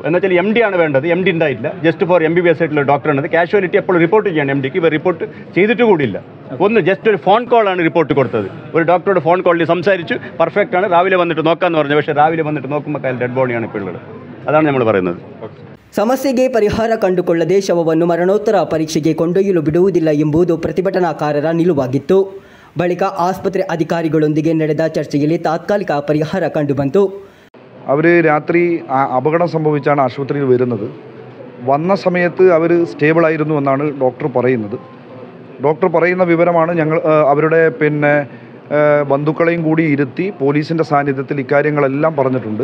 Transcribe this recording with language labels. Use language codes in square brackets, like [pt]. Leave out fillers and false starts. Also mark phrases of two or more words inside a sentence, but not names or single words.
[ml] എന്നുവെച്ചാൽ MD ആണ് വേണ്ടത്. MD ഉണ്ടായിട്ടില്ല. [en] just for [ml] MBBS ആയിട്ടുള്ള ഡോക്ടറാണ്. കാഷ്വാലിറ്റി എപ്പോൾ റിപ്പോർട്ട് ചെയ്യണം. MDക്ക് ഇവർ റിപ്പോർട്ട് ചെയ്തിട്ട് കൂടിയില്ല. ജസ്റ്റ് ഒരു [en] phone callആണ് [ml] റിപ്പോർട്ട് കൊടുത്തത്. ഒരു ഡോക്ടറോട് [en] phone callഇൽ [ml] സംസാരിച്ചു, പെർഫെക്റ്റ് ആണ്, രാവിലെ വന്നിട്ട് നോക്കാമെന്ന് പറഞ്ഞു. പക്ഷേ രാവിലെ വന്നിട്ട് നോക്കുമ്പോൾ കയ്യിൽ [en] dead bodyആണ് [ml] ഇപ്പോൾ ഉള്ളത്. അതാണ് നമ്മൾ പറയുന്നത്. [kn] ಸಮಸ್ಯೆಗೆ ಪರಿಹಾರ ಕಂಡುಕೊಳ್ಳದೆ ಶವವನ್ನು ಮರಣೋತ್ತರ ಪರೀಕ್ಷೆಗೆ ಕೊಂಡೊಯ್ಯಲು ಬಿಡುವುದಿಲ್ಲ ಎಂಬುದು ಪ್ರತಿಭಟನಾಕಾರರ ನಿಲುವಾಗಿತ್ತು. ಬಳಿಕ ಆಸ್ಪತ್ರೆ ಅಧಿಕಾರಿಗಳೊಂದಿಗೆ ನಡೆದ ಚರ್ಚೆಯಲ್ಲಿ ತಾತ್ಕಾಲಿಕ ಪರಿಹಾರ ಕಂಡುಬಂತು. [ml] അവർ രാത്രി അപകടം സംഭവിച്ചാണ് ആശുപത്രിയിൽ വരുന്നത്. വന്ന സമയത്ത് അവർ സ്റ്റേബിളായിരുന്നു എന്നാണ് ഡോക്ടർ പറയുന്നത്. ഡോക്ടർ പറയുന്ന വിവരമാണ് ഞങ്ങൾ അവരുടെ ബന്ധുക്കളെയും കൂടി ഇരുത്തി പോലീസിൻ്റെ സാന്നിധ്യത്തിൽ ഇക്കാര്യങ്ങളെല്ലാം പറഞ്ഞിട്ടുണ്ട്.